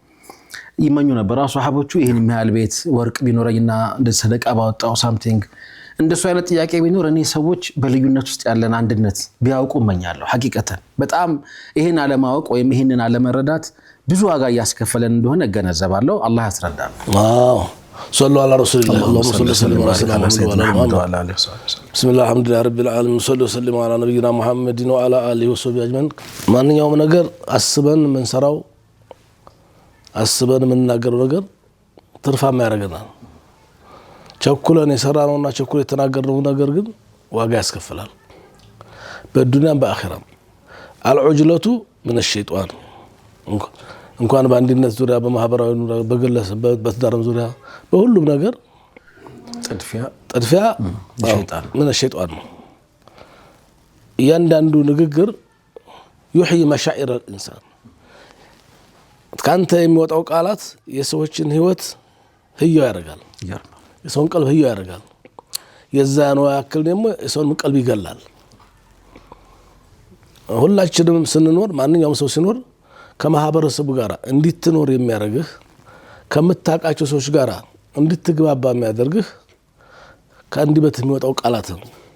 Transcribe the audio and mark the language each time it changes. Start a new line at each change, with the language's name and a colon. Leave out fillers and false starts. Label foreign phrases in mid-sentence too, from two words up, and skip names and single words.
Amharic: ይመኙ ነበር ሱሐቦቹ ይሄን የሚያህል ቤት ወርቅ ቢኖረኝና እንደ ሰደቃ ባወጣው ሳምቲንግ እንደሱ አይነት ጥያቄ ቢኖር እኔ ሰዎች በልዩነት ውስጥ ያለን አንድነት ቢያውቁ እመኛለሁ። ሐቂቀተን በጣም ይሄን አለማወቅ ወይም ይሄንን አለመረዳት ብዙ ዋጋ እያስከፈለን እንደሆነ እገነዘባለሁ። አላህ ያስረዳል።
Arabic: አዎ صلوا على رسول الله اللهم صل وسلم على سيدنا محمد وعلى اله وصحبه بسم الله الحمد لله رب العالمين صلوا وسلموا على نبينا محمد وعلى اله وصحبه اجمعين ማንኛውም
Amharic: ነገር አስበን ምንሰራው አስበን ምንናገረው ነገር ትርፋማ ያደርገናል። ቸኩለን የሰራነውና ቸኩለን የተናገርነው ነገር ግን ዋጋ ያስከፍላል በዱንያም በአኺራም።
Arabic: العجلة من الشيطان
Amharic: እንኳን በአንድነት ዙሪያ በማህበራዊ በግለሰብ በትዳርም ዙሪያ በሁሉም ነገር ጥድፊያ ሸይጣን ምን الشيطان ነው። እያንዳንዱ ንግግር
Arabic: يحيي مشاعر الانسان
Amharic: ካንተ የሚወጣው ቃላት የሰዎችን ህይወት ህያው ያደርጋል። የሰውን ቀልብ ህያው ያደርጋል። የዛን ያክል ደግሞ የሰውን ቀልብ ይገላል። ሁላችንም ስንኖር ማንኛውም ሰው ሲኖር ከማህበረሰቡ ጋር እንድትኖር የሚያደርግህ ከምታውቃቸው ሰዎች ጋር እንድትግባባ የሚያደርግህ ከአንደበት የሚወጣው ቃላት ነው።